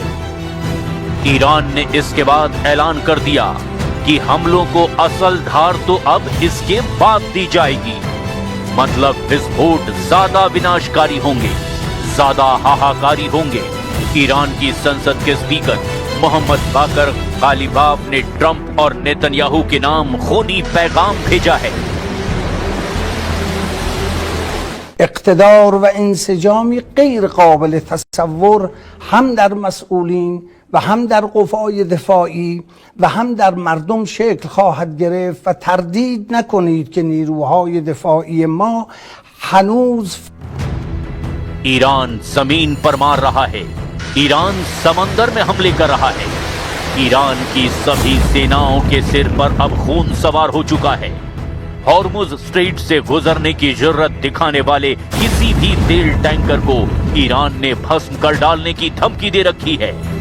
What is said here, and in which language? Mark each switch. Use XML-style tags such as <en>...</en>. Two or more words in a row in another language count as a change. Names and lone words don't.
<hi>ईरान ने इसके बाद ऐलान कर दिया कि हमलों को असल धार तो अब इसके बाद दी जाएगी। मतलब विस्फोट ज्यादा विनाशकारी होंगे, ज्यादा हाहाकारी होंगे। ईरान की संसद के स्पीकर मोहम्मद बाकर गालिबाफ ने ट्रंप और नेतन्याहू के नाम खूनी पैगाम भेजा है।</hi> <fa>اقتدار و انسجامی غیر قابل تصور هم در مسئولین و هم در قوای دفاعی و هم در مردم شکل خواهد گرفت و تردید نکنید که نیروهای دفاعی ما هنوز</fa> <hi>ईरान जमीन पर मार रहा है। ईरान समंदर में हमले कर रहा है। ईरान की सभी सेनाओं के सिर पर अब खून सवार हो चुका है। हॉर्मुज स्ट्रेट से गुजरने की जरूरत दिखाने वाले किसी भी तेल टैंकर को ईरान ने भस्म कर डालने की धमकी दे रखी है।</hi>